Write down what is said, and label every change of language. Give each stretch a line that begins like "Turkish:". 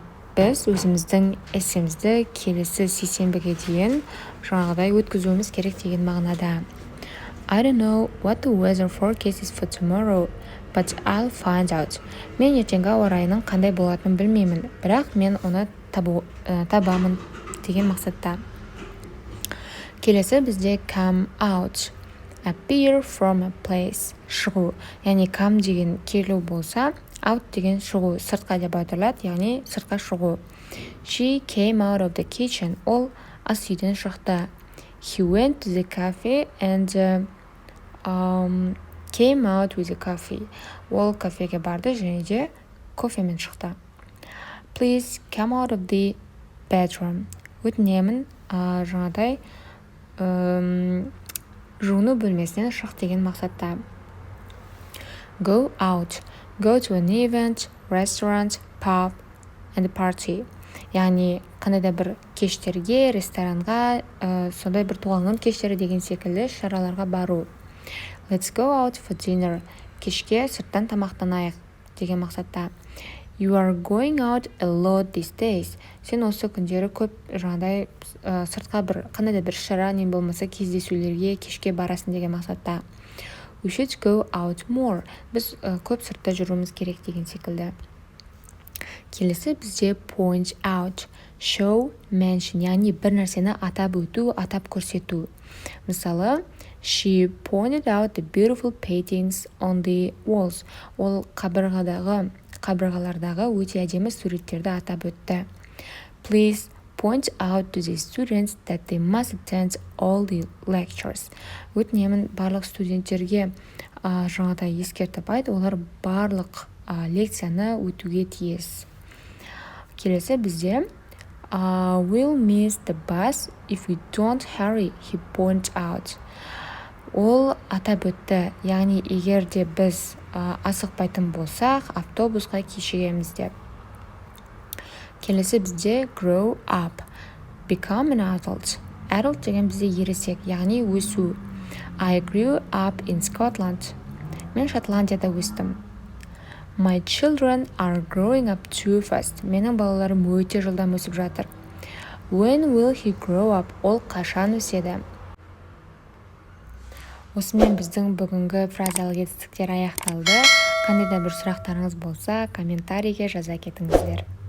Kazakh: Біз өзіміздің эссемізді келесі сейсенбіге дейін жаңағыдай өткізуіміз керек деген мағынада.
English: I don't know what the weather forecast is for tomorrow, but I'll find out.
Kazakh: Мен ертеңгі ауа райының қандай болатынын білмеймін, бірақ мен оны табамын деген мақсатта. Келесі бізде come out.
English: Appear from a place. Шығу.
Kazakh: Яғни come деген келу болса, out деген шығу, сыртқа деп айтылады, яғни сыртқа шығу.
English: She came out of the kitchen.
Kazakh: Ол ас үйден шықты.
English: He went to the cafe and came out with a coffee.
Kazakh: Ол кафеге барды және де кофемен шықты.
English: Please come out of the bedroom.
Kazakh: Өтінемін, жаңадай жуыну бөлмесінен шық деген мақсатта.
English: Go out. Go to an event, restaurant, pub, and party.
Kazakh: Яғни қандай да бір кештерге, ресторанға, сондай бір туған күн кештері деген секілді шараларға бару.
English: Let's go out for dinner.
Kazakh: Кешке сырттан тамақтанайық деген мақсатта.
English: You are going out a lot these days.
Kazakh: Сен осы күндері көп жаңадай сыртқа бір қандай да бір шара не болмаса кездесулерге кешке барасың деген мақсатта.
English: We should go out more.
Kazakh: Біз көп сыртта жүруіміз керек деген секілді. Келесі бізде
English: point out, show, mention,
Kazakh: яғни бір нәрсені атап өту, атап көрсету.
English: Мысалы, she pointed out the beautiful paintings on the walls.
Kazakh: Ол қабырғалардағы өте әдемі суреттерді атап өтті.
English: Please point out to the students that they must attend all the lectures.
Kazakh: Өтінемін барлық студенттерге жаңадай ескертіп айт, олар барлық лекцияны өтуге тиіс. Келесі бізде
English: we'll miss the bus if we don't hurry, he pointed out.
Kazakh: Ол атап өтті, яғни егер де біз асықпайтын болсақ, автобусқа кешігеміз деп. Келесі бізде
English: grow up, become an adult.
Kazakh: Adult деген бізде ересек, яғни өсу.
English: I grew up in Scotland.
Kazakh: Мен Шотландияда өстім.
English: My children are growing up too fast.
Kazakh: Менің балаларым өте жылдам өсіп жатыр.
English: When will he grow up?
Kazakh: Ол қашан өседі? Осымен біздің бүгінгі фразалық етістіктер аяқталды. Қандай да бір сұрақтарыңыз болса, комментарийге жаза кетіңіздер.